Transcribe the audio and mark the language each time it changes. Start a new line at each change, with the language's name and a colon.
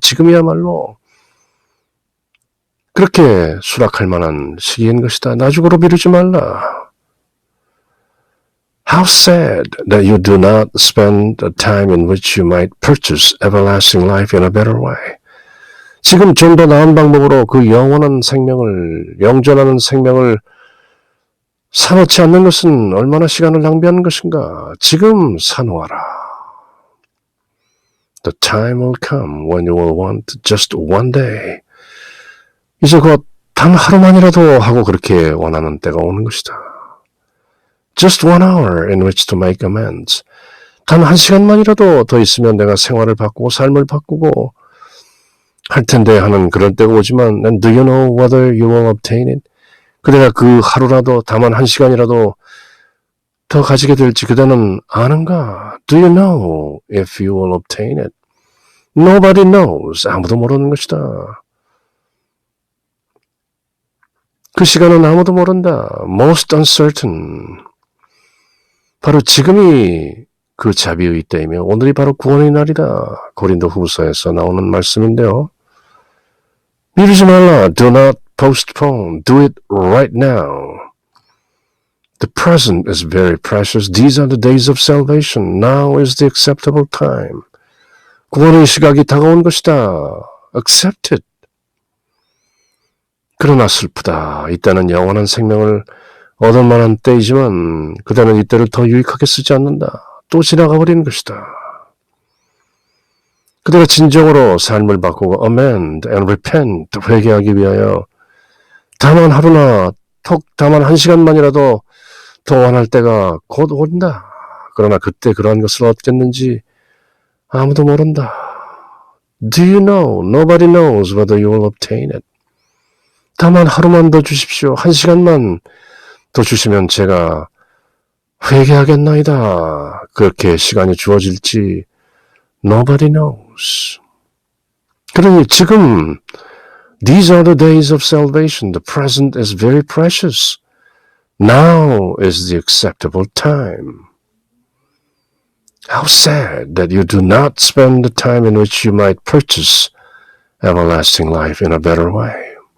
Korean: 지금이야말로 그렇게 수락할 만한 시기인 것이다. 나중으로 미루지 말라.
English: How sad that you do not spend the time in which you might purchase everlasting life in a better way.
Korean: 지금 좀 더 나은 방법으로 그 영원한 생명을, 영전하는 생명을 사놓지 않는 것은 얼마나 시간을 낭비하는 것인가. 지금 사놓아라.
English: The time will come when you will want just one day.
Korean: 이제 곧 단 하루만이라도 하고 그렇게 원하는 때가 오는 것이다.
English: Just 1 hour in which to make amends.
Korean: 단 1시간만이라도 더 있으면 내가 생활을 바꾸고 삶을 바꾸고 할 텐데 하는 그런 때가 오지만
English: And do you know whether you will obtain it?
Korean: 그대가 그 하루라도 다만 1시간이라도 더 가지게 될지 그대는 아는가?
English: Do you know if you will obtain it? Nobody knows.
Korean: 아무도 모르는 것이다. 그 시간은 아무도 모른다.
English: Most uncertain.
Korean: 바로 지금이 그 자비의 때이며 오늘이 바로 구원의 날이다. 고린도 후서에서 나오는 말씀인데요. 미루지 말라.
English: Do not postpone. Do it right now. The present is very precious. These are the days of salvation. Now is the acceptable time.
Korean: 구원의 시각이 다가온 것이다.
English: Accept it.
Korean: 그러나 슬프다. 이때는 영원한 생명을 얻을 만한 때이지만 그대는 이때를 더 유익하게 쓰지 않는다. 또 지나가 버리는 것이다. 그대가 진정으로 삶을 바꾸고
English: amend and repent
Korean: 회개하기 위하여 다만 하루나 다만 1시간만이라도 더 원할 때가 곧 온다. 그러나 그때 그러한 것을 얻겠는지 아무도 모른다.
English: Do you know? Nobody knows whether you will obtain it.
Korean: 다만 하루만 더 주십시오. 1시간만 더 주시면 제가 회개하겠나이다. 그렇게 시간이 주어질지
English: Nobody knows.
Korean: 그러니 지금
English: These are the days of salvation. The present is very precious. Now is the acceptable time. How sad that you do not spend the time in which you might purchase everlasting life in a better way.